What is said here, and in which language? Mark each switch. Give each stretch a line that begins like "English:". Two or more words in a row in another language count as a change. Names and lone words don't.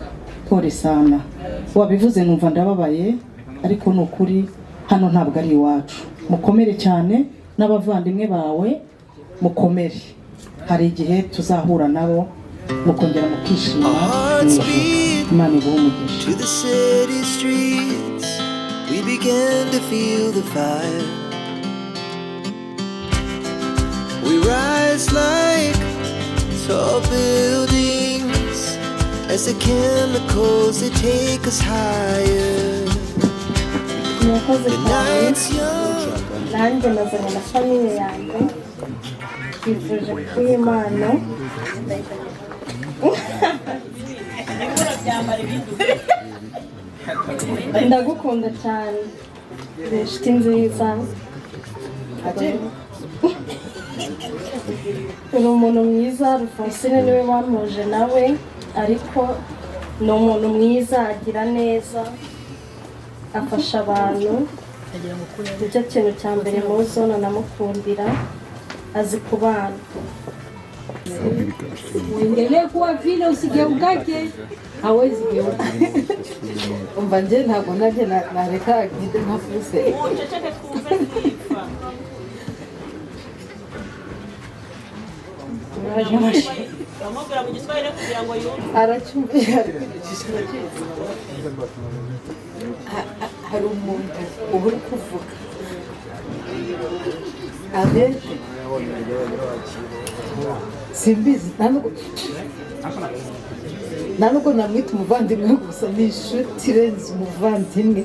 Swahili: Pole sana,
Kinyarwanda: wabivuze numva ndababaye, ariko ni ukuri hano ntabwo ari iwacu. Mukomere cyane n'abavandimwe bawe, mukomere, hari igihe tuzahura nabo mukongera mukishima. Imana iguhe umugisha.
English: To the city streets, we began to feel the fire. We rise like tall buildings as the chemicals they take us higher.
Kinyarwanda: murakoze
English: The
Kinyarwanda: cyane.
English: night's young.
Kinyarwanda: Nanjye nazanye na famiye yanjye, twifuje kw'Imana. Ndagukunda cyane, uri inshuti nziza, uri umuntu mwiza. Rufonsine niwe wampuje nawe, ariko ni umuntu mwiza, agira neza, afasha abantu. Nicyo kintu cya mbere mu zona namukundira, azi kubana.
Swahili: Uendelee kuwa vile, usigeukake, hawezi geuka.
Kinyarwanda: umva nje ntabwo najye nareka agende ntafuse. bamubwira mu giswahili kugira ngo yumve. Aracyumvira. Hari umuntu uba uri kuvuga abenshi simbizi, nta nubwo namwita umuvandimwe gusa, ni inshuti irenze umuvandimwe.